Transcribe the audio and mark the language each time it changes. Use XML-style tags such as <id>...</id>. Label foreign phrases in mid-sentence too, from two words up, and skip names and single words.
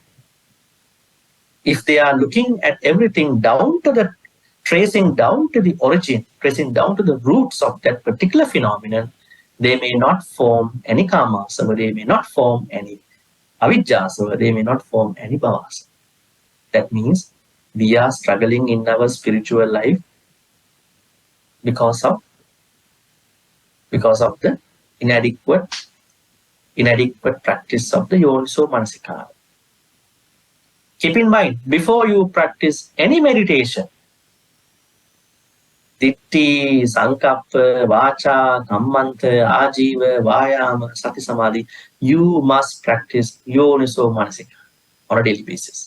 <en>If they are looking at everything down to the, tracing down to the origin, tracing down to the roots of that particular phenomenon, they may not form any karmas, or they may not form any avijjas, or they may not form any bhavas. That means we are struggling in our spiritual life because of the inadequate practice of the</en> <pi>yoniso manasikara.</pi> <en>Keep in mind, before you practice any meditation,</en> <pi>Ditti, Sankappa, Vacha, Kammanta, Ajiva, Vayama, Sati Samadhi,</pi> <en>you must practice</en> <pi>Yoniso Manasika</pi> <en>on a daily basis.</en>